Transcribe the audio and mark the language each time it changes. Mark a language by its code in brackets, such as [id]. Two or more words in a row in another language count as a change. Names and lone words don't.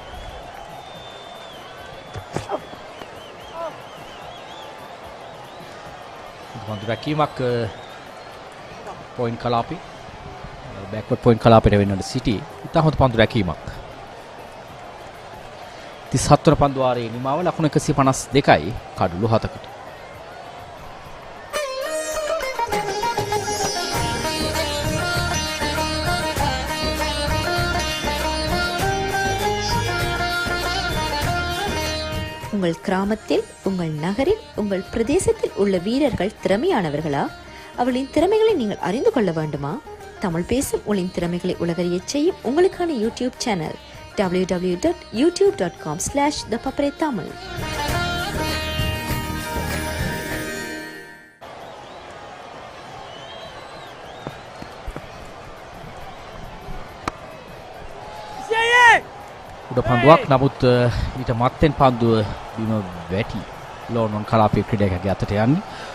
[si] පන්දු රැකීමක් පොයින්ට් කලාපේ [en] backward point [si] කලාපේට වෙන්නට සිටි. ඉතා හොඳ පන්දු රැකීමක්. 37 වන පන්දු වාරයේ නිමාව ලකුණු 152යි කඩුළු 7කට. [ta] உங்கள் கிராமத்தில், உங்கள் நகரில், உங்கள் பிரதேசத்தில் உள்ள வீரர்கள் திறமையானவர்களா? அவர்களின் திறமைகளை நீங்கள் அறிந்து கொள்ள வேண்டுமா? தமிழ் பேசும் உங்களின் திறமைகளை உலகறியச் செய்யும் உங்களுக்கான [en] YouTube channel [ta] www.youtube.com/thepaparetamil. [si] උඩ පන්දුවක් නමුත් ඊට මත්තෙන් පන්දුව බිම වැටි ලෝනොන් කලාපයේ ක්‍රීඩකයාගේ අතට යන්නේ.